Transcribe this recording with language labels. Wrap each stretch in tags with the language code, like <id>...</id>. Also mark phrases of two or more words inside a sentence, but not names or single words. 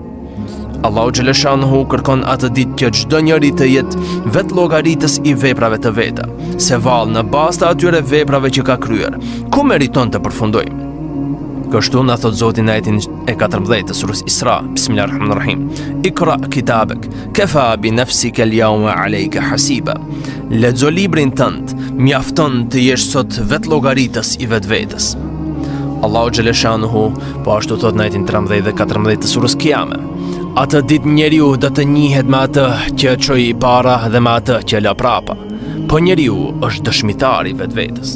<sq>Allahu xhaleshanuhu kërkon atë ditë që çdo njeri të jetë vetë llogaritës i veprave të veta, se vallë në bazë të atyre veprave që ka kryer, ku meriton të përfundojë. Kështu na thot Zoti në ajetin e 14 të surës Isra, Bismillahirrahmanirrahim:</sq> <ar>"اقرأ كتابك, كفى بنفسك اليوم عليك حسيبا."</ar> <sq>Lexo librin tënd, mjafton të jesh sot vetë llogaritës i vetvetes. Allahu xhaleshanuhu po ashtu thot në ajetin 13 dhe 14 të surës Kiyame: "Atë ditë njeriu do të njihet me atë që çoi i para dhe me atë që la prapa, po njeriu është dëshmitari vetvetes."</sq>